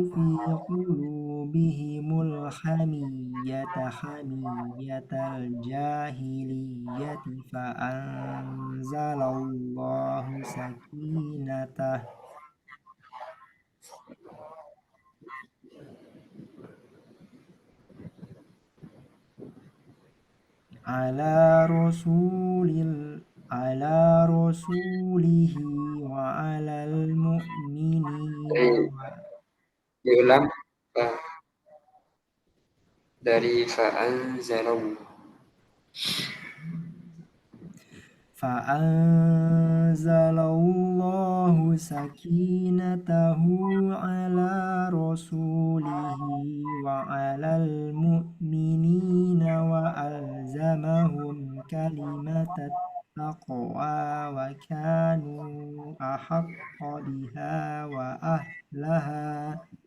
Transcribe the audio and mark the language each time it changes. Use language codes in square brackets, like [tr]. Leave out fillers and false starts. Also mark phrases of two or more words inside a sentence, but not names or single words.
[ar] في قلوبهم الحمية حمية الجاهلية فأنزل الله سكينته على رسوله وعلى المؤمنين [id] Diulang. Dari fa'anzalallahu. [ar] فأنزل أنزل الله سكينته على رسوله وعلى المؤمنين وألزمهم كلمة التقوى وكانوا أحق بها وأهلها